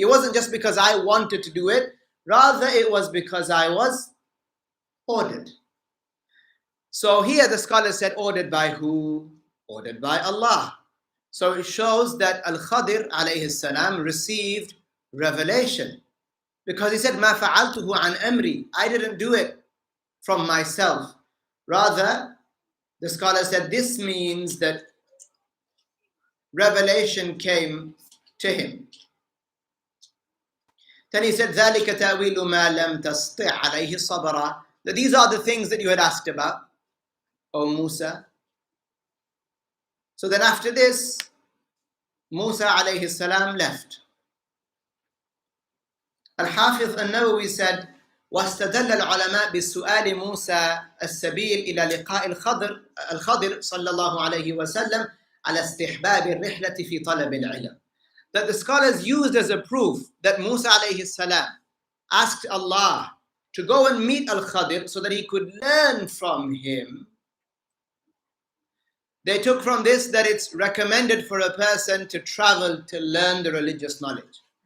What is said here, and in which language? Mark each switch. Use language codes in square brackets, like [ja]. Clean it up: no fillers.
[en] It wasn't just because I wanted to do it. Rather, it was because I was ordered. So here the scholar said, ordered by who? Ordered by Allah. So it shows that al-KhaDir alayhi salam received revelation. [ar] Because he said, مَا فَعَلْتُهُ عَنْ أَمْرِي. [en] I didn't do it from myself. Rather, the scholar said this means that revelation came to him. [ar] Then he said, ذَلِكَ تَأْوِيلُ مَا لَمْ تَسْطِعْ عَلَيْهِ صَبْرًا. [en] That these are the things that you had asked about, O Musa. So then after this, Musa alayhi salam left. [ar] Al-Hafiz al-Nawawi said, واستدل العلماء بسؤال موسى السبيل إلى لقاء الخضر صلى الله عليه وسلم على استحباب الرحلة في طلب العلم. [en] That the scholars used as a proof that Musa alayhi salam asked Allah to go and meet al-KhaDir so that he could learn from him, They took from this that it's recommended for a person to travel to learn the religious knowledge.